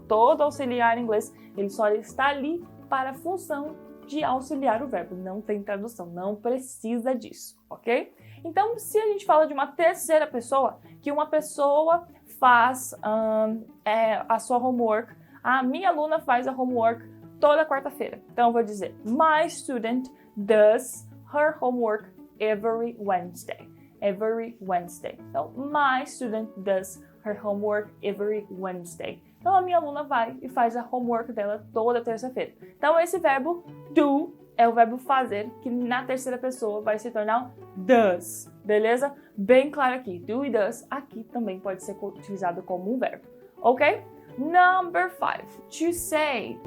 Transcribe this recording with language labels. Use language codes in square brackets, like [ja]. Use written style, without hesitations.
[pt] Todo auxiliar em inglês, ele só está ali para a função de auxiliar o verbo, não tem tradução, não precisa disso, ok? Então, se a gente fala de uma terceira pessoa, que uma pessoa faz a sua homework, a minha aluna faz a homework toda quarta-feira. Então, eu vou dizer, [en] my student does her homework every Wednesday. Every Wednesday. [pt] Então, [en] my student does her homework every Wednesday. [pt] Então, a minha aluna vai e faz a homework dela toda terça-feira. Então, esse verbo do é o verbo fazer, que na terceira pessoa vai se tornar does. Beleza? Bem claro aqui. Do e does aqui também pode ser utilizado como um verbo. [en] Ok? Number 5. To say.